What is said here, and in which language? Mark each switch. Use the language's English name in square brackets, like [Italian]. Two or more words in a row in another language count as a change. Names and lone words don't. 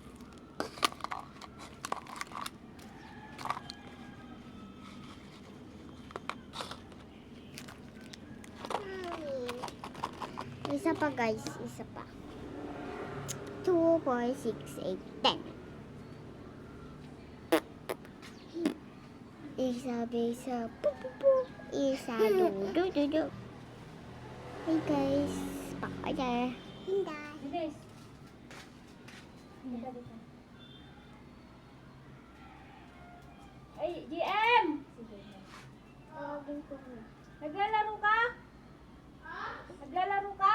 [Filipino] Mami. Isa pa guys, isa pa. 2, 4, 6, 8, 10. Isa, bisa, pu, pu, pu. Isa, du, du, du, du. [English] Hey guys, [Filipino] pakaya. Hindi. Ay, GM! Tawagin ko na. Naglalaro ka? Naglalaro ka?